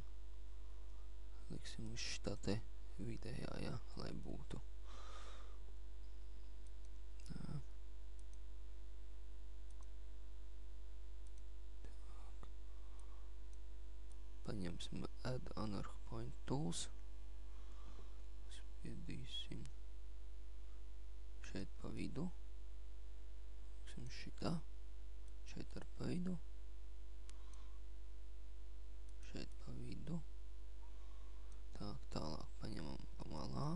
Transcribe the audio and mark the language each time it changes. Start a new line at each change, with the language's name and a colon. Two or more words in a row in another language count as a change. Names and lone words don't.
Latvian: Liksim uz šā te vidējā, jā, lai būtu. Tā. Tak. Paņemsim
English: add anchor point tools.
Latvian: Spiedīsim šeit pa vidu. Liksim šitā. Šeit ar pa vidu. Šeit pa vidu. Tā, tālāk paņemam pa malām.